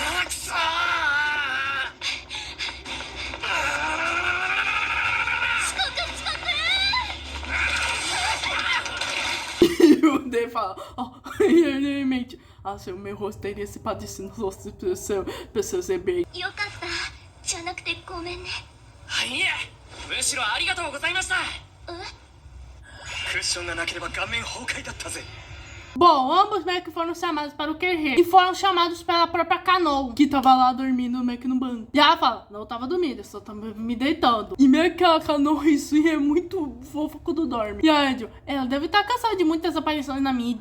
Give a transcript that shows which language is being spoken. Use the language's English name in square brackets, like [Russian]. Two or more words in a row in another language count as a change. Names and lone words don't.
[Portuguese] E o D fala, ele mente, seu meu rosto teria se padecido no rosto do seu bebê. [Japanese] よかったじゃなくてごめんね。いえ、むしろありがとうございました。クッションがなければ顔面崩壊だったぜ。 [Portuguese] Bom, ambos meio que foram chamados para o QG. E foram chamados pela própria Kano, que tava lá dormindo meio que no banco. E ela fala, não tava dormindo, eu só tava me deitando. E meio que a Kano, isso é muito fofa quando dorme. E a Angel, ela deve estar cansada de muitas aparições na mídia.